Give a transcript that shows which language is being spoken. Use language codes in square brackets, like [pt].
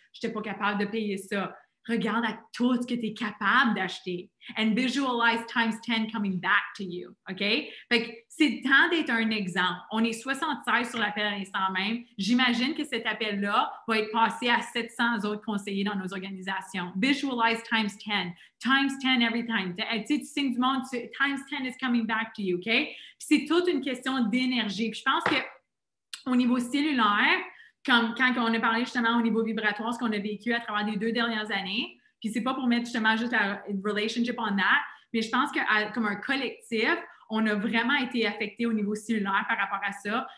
[fr] Je n'étais pas capable de payer ça. Regarde à tout ce que tu es capable d'acheter. [en] And visualize times 10 coming back to you. OK? [fr] Fait que c'est le temps d'être un exemple. On est 76 sur l'appel à l'instant même. J'imagine que cet appel-là va être passé à 700 autres conseillers dans nos organisations. [en] Visualize times 10. Times 10 every time. [fr] Tu signes du monde, [en] times 10 is coming back to you. OK? [fr] Puis c'est toute une question d'énergie. Puis je pense qu'au niveau cellulaire, quand on a parlé justement au niveau vibratoire, ce qu'on a vécu à travers les 2 dernières années, puis c'est pas pour mettre justement juste la [en] relationship on that, [fr] mais je pense que comme un collectif, on a vraiment été affecté au niveau cellulaire par rapport à ça.